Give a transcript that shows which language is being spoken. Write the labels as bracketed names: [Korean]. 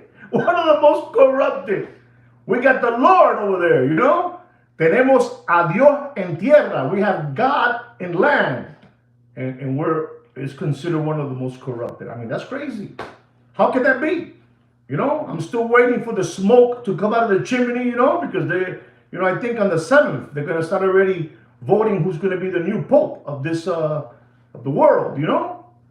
[English] One of the most corrupted. We got the Lord over there, you know? [Spanish] Tenemos a Dios en tierra. [English] We have God in land. And it's considered one of the most corrupted. I mean, that's crazy. How could that be? You know, I'm still waiting for the smoke to come out of the chimney, you know, because I think on the 7th, they're going to start already voting who's going to be the new pope of this, of the world, you know?